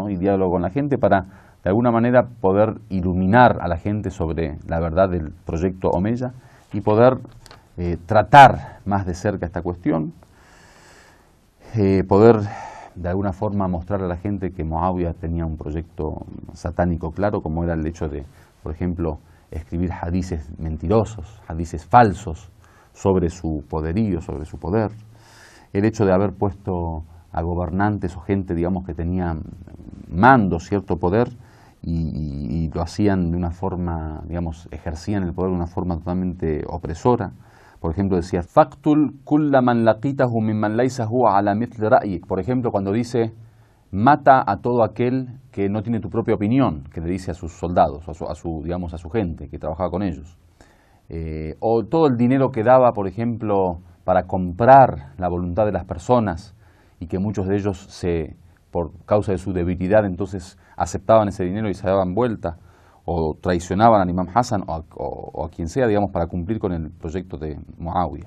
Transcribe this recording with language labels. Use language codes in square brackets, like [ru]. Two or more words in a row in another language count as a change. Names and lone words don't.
[es] Y diálogo con la gente para de alguna manera poder iluminar a la gente sobre la verdad del proyecto Omeya y poder tratar más de cerca esta cuestión, poder de alguna forma mostrar a la gente que Muawiyah tenía un proyecto satánico claro, como era el hecho de, por ejemplo, escribir hadices mentirosos, hadices falsos sobre su poderío, sobre su poder. El hecho de haber puesto a gobernantes o gente, digamos, que tenía mando, cierto poder, y lo hacían de una forma, digamos, ejercían el poder de una forma totalmente opresora. Por ejemplo, decía: [ar] فاقتل كل من لقيته ممن ليس هو على مثل رأيك. [es] Por ejemplo, cuando dice: mata a todo aquel que no tiene tu propia opinión, que le dice a sus soldados, a su gente que trabajaba con ellos. O todo el dinero que daba, por ejemplo, para comprar la voluntad de las personas, y que muchos de ellos, por causa de su debilidad, entonces aceptaban ese dinero y se daban vuelta, o traicionaban al Imam Hassan o a quien sea, digamos, para cumplir con el proyecto de Muawiyah.